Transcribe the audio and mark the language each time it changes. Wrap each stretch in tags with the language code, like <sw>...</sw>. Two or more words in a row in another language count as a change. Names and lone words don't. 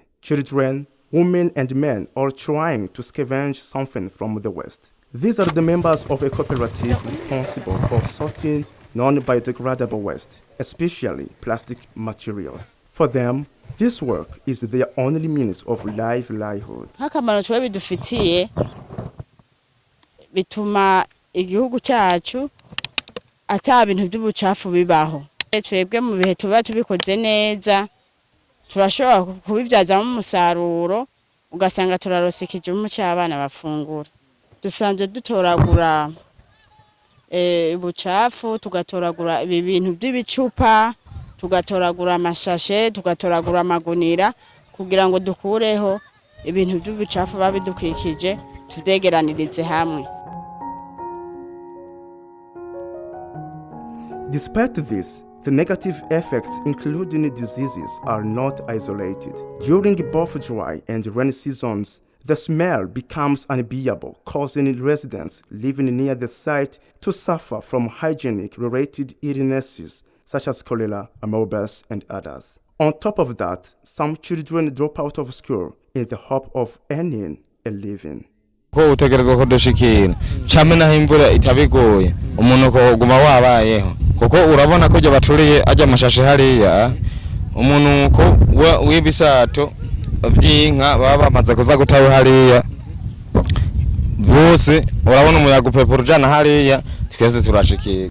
<en>Children, women, and men are trying to scavenge something from the waste. These are the members of a cooperative responsible for sorting non-biodegradable waste, especially plastic materials. For them, this work is their only means of livelihood.</en> <rn>Hakamaro twe bidufitiye bituma igihugu cyacu ata bintu by'ubucafu bibaho. Twebwe mu bihe tuba tubikoze neza turashobora kubibyazamo umusaruro ugasanga turarosekije mu cy'abana bafungura. Dusanzwe dutoragura ubucafu, tugatoragura ibi bintu by'ibicupa, tugatoragura amashashe, tugatoragura amagunira kugira ngo dukureho ibintu by'ubucafu babidukikije tudegeranirize hamwe.</rn> <en>Despite this, the negative effects, including diseases, are not isolated. During both dry and rainy seasons, the smell becomes unbearable, causing residents living near the site to suffer from hygienic-related illnesses such as cholera, amoebas, and others. On top of that, some children drop out of school in the hope of earning a living.</en> <rn>Ko utegerezwa ko dushikira cyane naho imvura itabigoye umuntu ko guma wabayeho kuko urabona ko je baturiye ajya amashashe hariya umuntu ko wibisato byinka baba bamaze kuza gutaho hariya bose urabona umuyaga upepura ujana hariya twese turashikiye</rn>